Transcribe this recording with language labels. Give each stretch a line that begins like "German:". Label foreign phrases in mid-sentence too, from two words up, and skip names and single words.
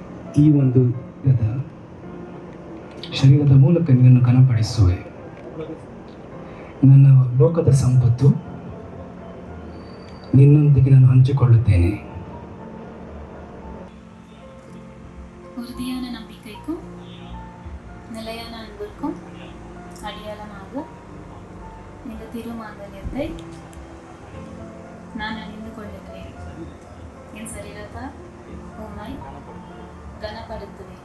Kannada: ಈ ಒಂದು ಶರೀರದ ಮೂಲಕ ನಿನ್ನನ್ನು ಘನಪಡಿಸುವೆ. ನನ್ನ ಲೋಕದ ಸಂಪತ್ತು ನಿನ್ನೊಂದಿಗೆ ನಾನು ಹಂಚಿಕೊಳ್ಳುತ್ತೇನೆ.
Tamil: உறுதியான நம்பிக்கைக்கும் நிலையான அன்பிற்கும் அடையாளமாக இந்த திருமாங்கல்யத்தை நான் அணிந்து கொள்ளுகிறேன். என் சரீரத்தால் உம்மை கனப்படுத்துவேன்.